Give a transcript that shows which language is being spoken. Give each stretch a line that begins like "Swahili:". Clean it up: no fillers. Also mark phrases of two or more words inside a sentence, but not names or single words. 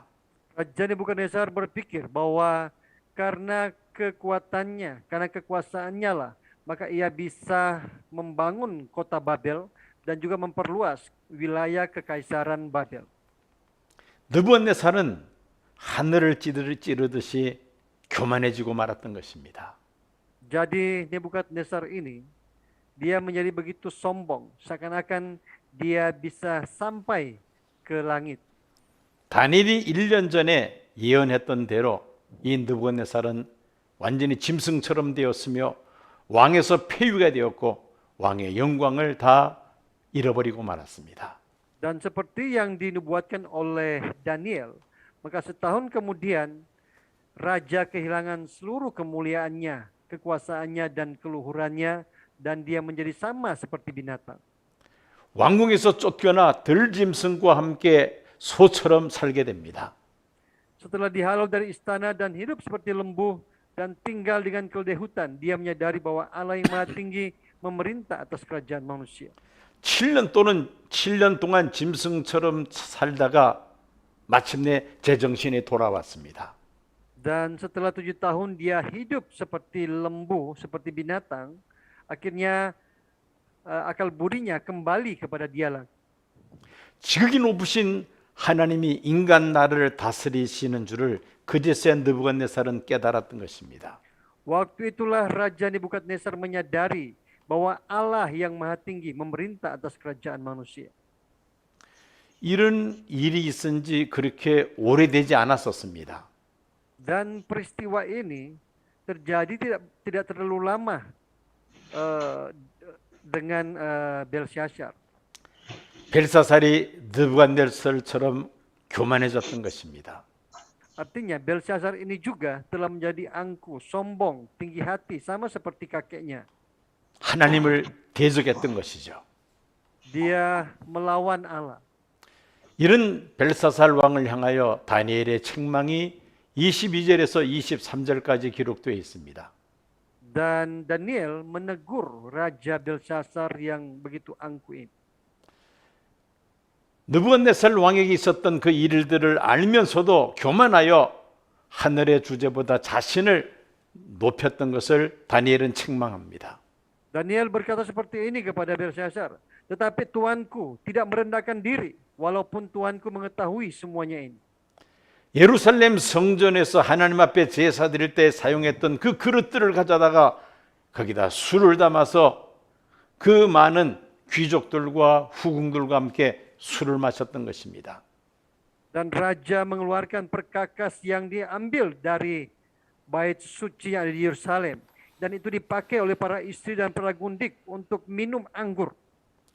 Indonesian: Raja Nebukadnezar berpikir bahwa karena kekuatannya, karena kekuasaannya lah, maka ia bisa membangun kota Babel dan juga memperluas wilayah kekaisaran Babel.
Korean: 느부갓네살은 하늘을 찌르듯이 교만해지고 말았던 것입니다.
Indonesian: Jadi Nebukadnezar ini, dia menjadi begitu sombong, seakan-akan dia bisa sampai ke langit.
Korean: 다니엘이 1년 전에 예언했던 대로 이 느부갓네살은 완전히 짐승처럼 되었으며 왕에서 폐위가 되었고 왕의 영광을 다 잃어버리고 말았습니다.
Indonesian: Dan seperti yang dinubuatkan oleh Daniel, maka setahun kemudian raja kehilangan seluruh kemuliaannya, kekuasaannya, dan keluhurannya, dan dia menjadi sama seperti binatang.
Korean: 왕궁에서 쫓겨나 들짐승과 함께 소처럼 살게 됩니다.
Indonesian: Setelah dihalau dari istana dan hidup seperti lembu dan tinggal dengan keledai hutan, dia menyadari bahwa Allah yang Maha Tinggi memerintah atas kerajaan manusia.
Korean: 7년 동안 짐승처럼 살다가 마침내 제정신에 돌아왔습니다.
Indonesian: Dan setelah 7 tahun dia hidup seperti lembu, seperti binatang, akhirnya akal budinya kembali kepada dialah.
Korean: 지극히 높으신 하나님이 인간 나라를 다스리시는 줄을 그제서야 느부갓네살은 깨달았던 것입니다.
Indonesian: Waktu itulah Raja Nebukadnezar menyadari bahwa Allah yang Maha Tinggi memerintah atas kerajaan manusia.
Korean: 이런 일이 있은 지 그렇게 오래되지 않았었습니다.
Indonesian: Dan peristiwa ini terjadi tidak terlalu lama dengan Belshazzar.
Korean: 벨사살이 느부갓네살처럼 교만해졌던 것입니다.
Indonesian: Artinya Belshazzar ini juga telah menjadi angkuh, sombong, tinggi hati, sama seperti kakeknya.
Korean: 하나님을 대적했던 것이죠.
Indonesian: Dia melawan Allah.
Korean: 이런 벨사살 왕을 향하여 다니엘의 책망이 22절에서 23절까지 기록되어 있습니다.
Indonesian: Dan Daniel menegur Raja Belshazzar yang begitu angkuh ini.
Korean: 느부갓네살 왕에게 있었던 그 일들을 알면서도 교만하여 하늘의 주제보다 자신을 높였던 것을 다니엘은 책망합니다.
Indonesian: Daniel berkata seperti ini kepada Belshazzar, tetapi Tuanku tidak merendahkan diri, walaupun Tuanku mengetahui semuanya ini.
Korean: 예루살렘 성전에서 하나님 앞에 제사 드릴 때 사용했던 그 그릇들을 가져다가 거기다 술을 담아서 그 많은 귀족들과 후궁들과 함께 술을 마셨던 것입니다.
Indonesian: Dan raja mengeluarkan perkakas yang diambil dari bait suci yang ada di Yerusalem, dan itu dipakai oleh para istri dan para gundik untuk minum anggur.